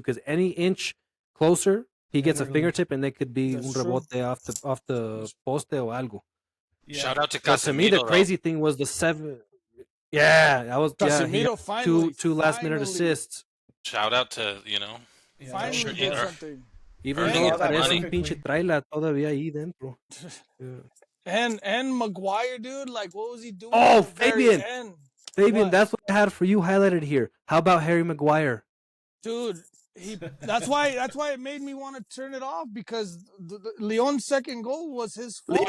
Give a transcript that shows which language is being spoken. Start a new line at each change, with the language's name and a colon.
English: Because any inch closer, he gets a fingertip, and they could be
Spanish: un rebote
English: off the
Spanish: poste o algo.
English: Yeah. Shout out to Casemiro. To me, the crazy thing was the 7. Yeah, that was Casemiro finally two last minute assists. Shout out to finally did something. Even though
Spanish: parece un pinche trailer todavía ahí dentro.
English: And Maguire, dude, like what was he doing? Oh, Fabian, that's what I had for you highlighted here. How about Harry Maguire? Dude, that's why it made me want to turn it off because Leon's second goal was his fault.